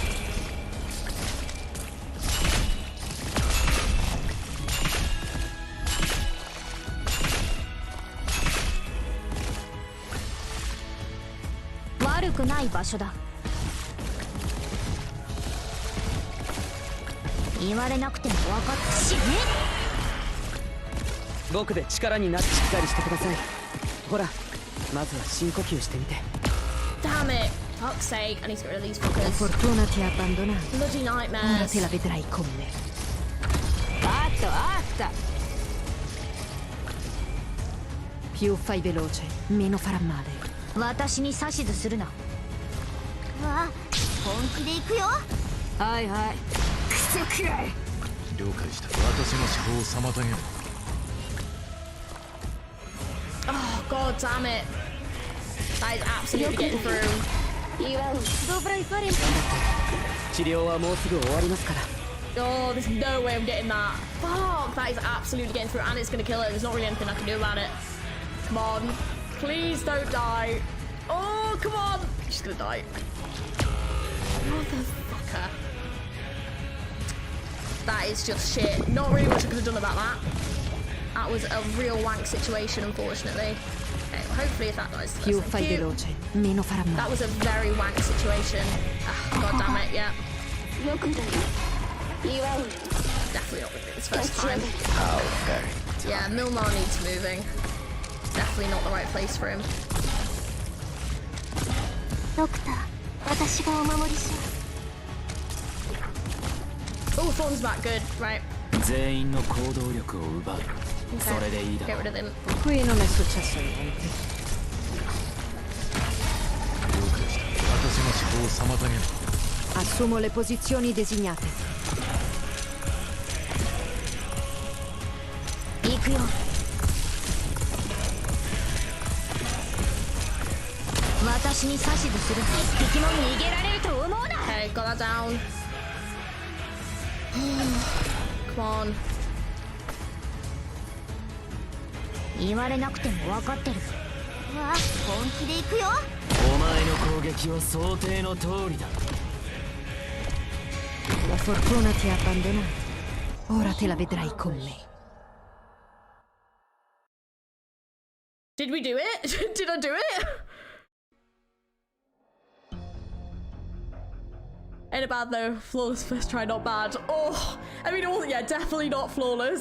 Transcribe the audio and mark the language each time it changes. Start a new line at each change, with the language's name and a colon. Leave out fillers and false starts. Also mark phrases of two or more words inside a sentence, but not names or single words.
Japanese: 悪くない場所だ。言われなくても分かって死ね。僕で力になってしっかりしてくださいほらまずは深呼吸してみて
English: Damn it. Fuck's sake. I need to get rid of these fuckers.
Italian: Fortuna ti ha abbandonato.
English: Bloody
Italian: Ora
English: nightmares.
Italian: te la vedrai con me. Fatto, fatta! Più fai veloce, meno farà male.
Japanese: 私に指図するな。わあ、本気で行くよ。はいはい。クソくらい。了解した私の思考を妨げる
English: Oh god damn it. That is absolutely getting through.
Italian: 祝う。Dovrai fare
Japanese: 治療はもうすぐ終わりますから
English: Oh, there's no way I'm getting that. Fuck, that is absolutely getting through and it's gonna kill it. There's not really anything I can do about it. Come on. Please don't die. Oh, come on. She's gonna die. Motherfucker. That is just shit. Not really much I could have done about that. That was a real wank situation, unfortunately. Okay, well, hopefully if that dies.
Italian: Più fai veloce, meno farà male.
English: That was a very wank situation. God damn it, yeah. Definitely not gonna do this first time. Okay. Yeah, Milnar needs moving. Definitely not the right place for him. Oh, Thorn's back, good, right. Okay, get rid of him.
Italian: Qui non è successo niente.
Japanese: 私の思考を妨げる
Italian: Assumo le posizioni designate.
Japanese: 行くよ。私に指図する。一匹も逃げられると思うな。
English: Okay, got that down. Come on.
Japanese: 言われなくても分かってる。わあ、本気で行くよ。お前の攻撃は想定の通りだ。
Italian: La fortuna ti ha abbandonato. Ora te la vedrai con me.
English: Did we do it? Did I do it? Ain't it bad though. Flawless first try, not bad. Oh, I mean, it wasn't, yeah, definitely not flawless.